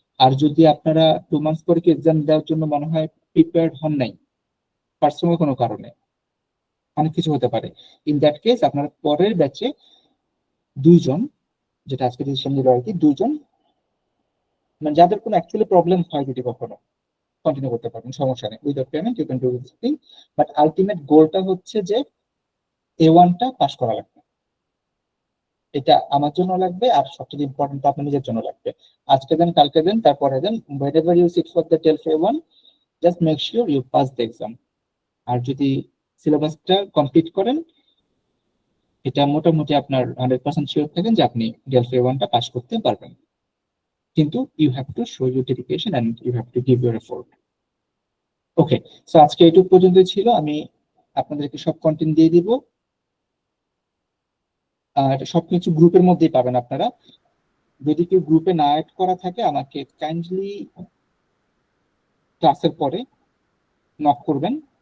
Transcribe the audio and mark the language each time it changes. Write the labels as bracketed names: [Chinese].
[Bangla] আর যদি আপনারা 2 মান্থস পরে কি এক্সাম দেওয়ার জন্য মনে হয় প্রিপেয়ার্ড হন নাই পার্সোনাল কোনো কারণে, অনেক কিছু হতে পারে, [English] in that case [Bangla] আপনারা পরের ব্যাচে 2 জন, যেটা আজকে ডিসিশন নিল আর কি, 2 জন মানে যাদের কোনো অ্যাকচুয়ালি প্রবলেম হয় যদি কখনো, কন্টিনিউ করতে পারবেন, সমস্যা নেই, [English] Without payment you can do this thing. [Bangla] But ultimate গোলটা হচ্ছে যে A1টা পাস করা লাগবে। এটা আমার জন্য লাগবে, আর সবচেয়ে ইম্পর্টেন্ট আপনার নিজের জন্য লাগবে। আজকে দেন, কালকে দেন, তারপরে দেন, [English] whenever you sit for the TELF A1, just make sure you pass the exam. [Bangla] আর যদি সিলেবাসটা কমপ্লিট করেন, এটা মোটামুটি আপনার 100% শিওর থাকেন যে আপনি TELF A1টা পাস করতে পারবেন। [English] কিন্তু you have to show your dedication and you have to give your effort. [Bangla] Okay, so আজকে এইটুকু পর্যন্তই ছিল। আমি আপনাদেরকে সব কন্টেন্ট দিয়ে দিব, আর সবকিছু গ্রুপের মধ্যেই পাবেন আপনারা। যদি কেউ গ্রুপে না অ্যাড করা থাকে, আমাকে কাইন্ডলি ক্লাসের পরে নক করবেন।